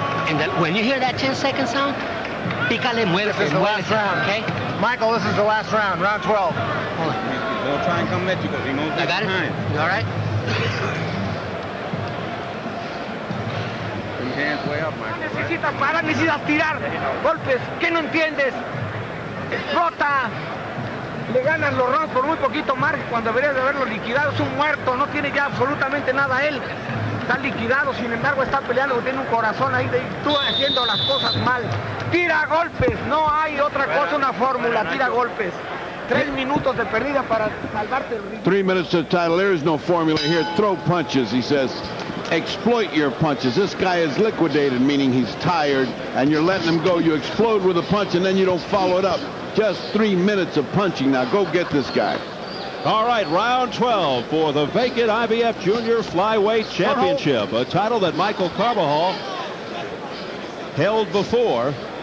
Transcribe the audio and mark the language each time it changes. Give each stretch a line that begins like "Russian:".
English: And when you hear that 10-second sound,
Spanish: pícale, muévete.
English: This is the last round, okay? Michael, this is the last round, round 12. Hold on. They'll try and come at you because he knows I got it? All right? Put your hands way up, Michael.
Spanish: Necesitas parar, necesitas tirar golpes. ¿Qué no entiendes? Explota. Le ganan los rounds por muy poquito margen cuando deberías de haberlo liquidado. Es un muerto, no tiene ya absolutamente nada él. Está liquidado, sin embargo está peleando, tiene un corazón ahí, tú haciendo las cosas mal. Tira golpes, no hay otra cosa, una fórmula, tira golpes. 3 minutos de perdida para salvarte el ritmo.
English: 3 minutes to the title. There is no formula here. Throw punches, he says. Exploit your punches. This guy is liquidated, meaning he's tired, and you're letting him go. You explode with a punch, and then you don't follow it up. Just 3 minutes of punching. Now go get this guy. All right, round 12 for the vacant IBF Junior Flyweight Championship, a title that Michael Carbajal held before.